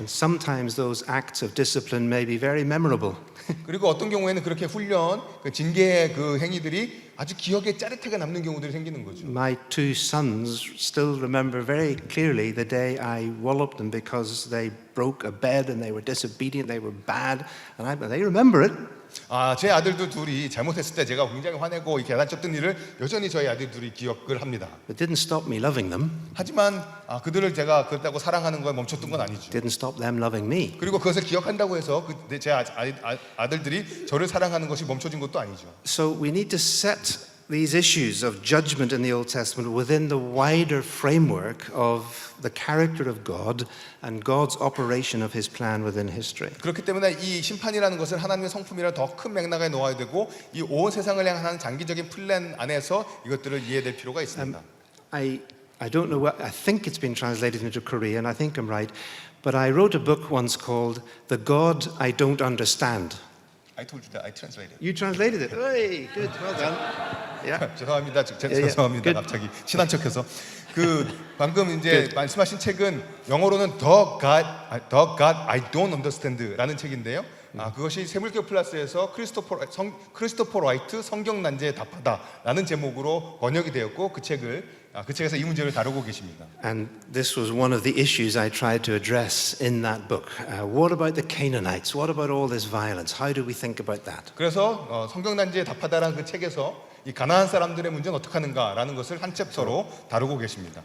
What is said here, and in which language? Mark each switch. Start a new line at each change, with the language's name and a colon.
English: And sometimes those acts of discipline may be very memorable.
Korean: 그리고 어떤 경우에는 그렇게 훈련, 그 징계의 그 행위들이 아주 기억에 짜릿하게 남는 경우들이 생기는 거죠.
English: My two sons still remember very clearly the day I walloped them because they broke a bed and they were disobedient, they were bad, and they remember it.
Korean: 제 아들도 둘이 잘못했을 때 제가 굉장히 화내고 이 계단 쳤던 일을 여전히 저희 아들 둘이 기억을 합니다.
English: It didn't stop me loving them.
Korean: 하지만 그들을 제가 그렇다고 사랑하는 거에 멈췄던 건 아니죠.
English: Didn't stop them loving me.
Korean: 그리고 그것을 기억한다고 해서 제 아들들이 저를 사랑하는 것이 멈춰진 것도 아니죠.
English: So we need to set these issues of judgment in the Old Testament within the wider framework of the character of God and God's operation of His plan within history.
Korean: 그렇기 때문에 이 심판이라는 것을 하나님의 성품이라 더 큰 맥락에 놓아야 되고 이 온 세상을 향한 장기적인 플랜 안에서 이것들을 이해될 필요가 있습니다.
English: I don't know what, I think it's been translated into Korean, I think I'm right, but I wrote a book once called The God I Don't Understand. I told you that I translated. You translated it. Hey, good, well done. Yeah.
Korean: 죄송합니다. 죄송합니다.
English: good.
Korean: 갑자기 친한 척해서 방금 이제 말씀하신 책은 영어로는 The God I Don't Understand라는 책인데요. 그것이 세물교 플러스에서 크리스토퍼 라이트 성경 난제에 답하다라는 제목으로 번역이 되었고 그 책에서 이 문제를 다루고 계십니다.
English: And this was one of the issues I tried to address in that book. What about the Canaanites? What about all this violence? How do we think about that?
Korean: 그래서 성경 난제에 답하다라는 그 책에서 이 가나안 사람들의 문제는 어떻게 하는가라는 것을 한 챕터로 다루고 계십니다.